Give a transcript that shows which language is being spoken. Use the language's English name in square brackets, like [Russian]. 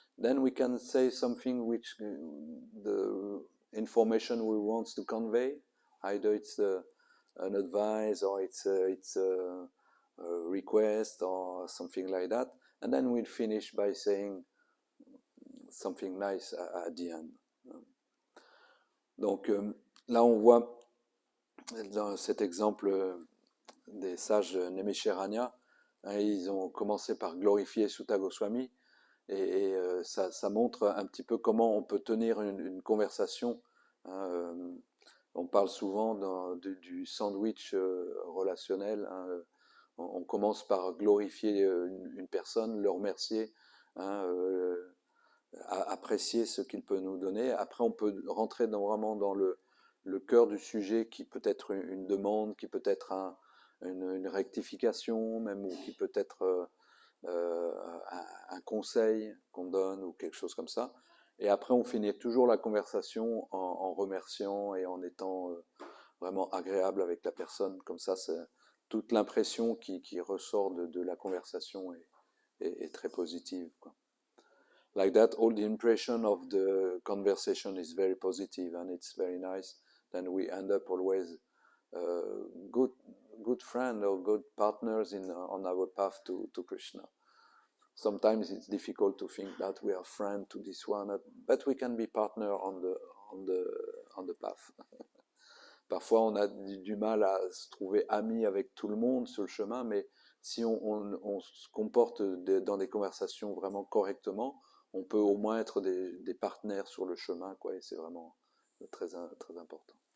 [English] Then we can say something which the information we want to convey, either it's an advice or it's a request or something like that. And then we'll finish by saying something nice at the end. [French] Donc là on voit dans cet exemple des sages Naimisharanya, hein, ils ont commencé par glorifier Sutta Goswami et ça montre un petit peu comment on peut tenir une conversation, hein, on parle souvent du sandwich relationnel, hein, on commence par glorifier une personne, le remercier, hein, apprécier ce qu'il peut nous donner. Après, on peut rentrer vraiment dans le cœur du sujet qui peut être une demande, qui peut être une rectification, même, ou qui peut être un conseil qu'on donne ou quelque chose comme ça. Et après, on finit toujours la conversation en remerciant et en étant vraiment agréable avec la personne. Comme ça, toute l'impression qui ressort de la conversation est très positive, quoi. [English] Like that, all the impression of the conversation is very positive and it's very nice. Then we end up always good friend or good partners on our path to Krishna. Sometimes it's difficult to think that we are friends to this one, but we can be partner on the path. [French] Parfois, on a du mal à se trouver amis avec tout le monde sur le chemin, mais si on se comporte dans des conversations vraiment correctement, on peut au moins être des partenaires sur le chemin, quoi, et c'est vraiment très, très important.